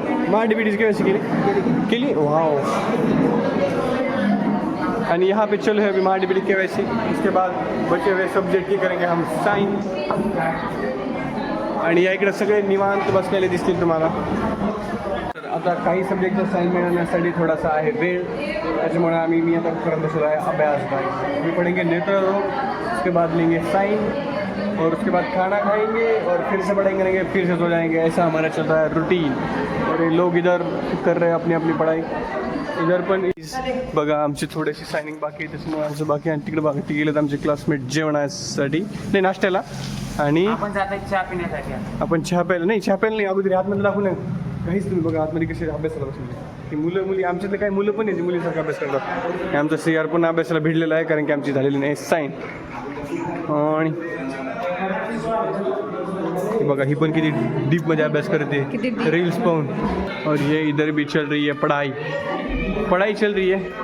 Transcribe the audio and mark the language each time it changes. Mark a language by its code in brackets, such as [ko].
[mr] महाडीबीटीची KYC केली wow. [hi] आणि यहाँ पे चलो है अभी महाडीबीटी KYC. उसके बाद बचे हुए सब्जेक्ट की करेंगे हम साइन. [mr] आणि या इकडे सगळे निवांत बसलेले दिसतील तुम्हाला. तर आता काही सब्जेक्टचा साइन मिळवण्यासाठी थोडासा आहे वेळ, त्याच्यामुळे मी आता करत बसलो आहे अभ्यास. [hi] अभी पढ़ेंगे नेत्र रोग, उसके बाद लेंगे साइन और उसके बाद खाना खाएंगे और फिर से पढ़ेंगे, फिर से सो जाएंगे. ऐसा हमारा चल रहा है रूटीन. और ये लोग इधर कर रहे हैं अपनी अपनी पढ़ाई. [mr] इधर पण बघा आमची थोडीशी सायनिंग बाकी आहे, त्याच्यामुळे आमचं बाकी. आणि तिकडे बाकी गेलेत आमचे क्लासमेट जेवणासाठी नाही नाश्त्याला. आणि आपण चहा पिण्यासाठी. आपण चहा प्यायला नाही अगोदर आतमध्ये दाखवू नये काहीच. तुम्ही बघा आतमध्ये कसे अभ्यासाला बसले. की मुली आमच्यातले काही मुलं पण आहे मुलीसारखा अभ्यास करतात. आमचा CR पण अभ्यासाला भिडलेला आहे कारण की आमची झालेली नाही साईन. आणि बघा ही पण किती डीपमध्ये अभ्यास करते रील्स पाहून. [hi] और ये इधर भी चल रही है पढ़ाई चल रही है.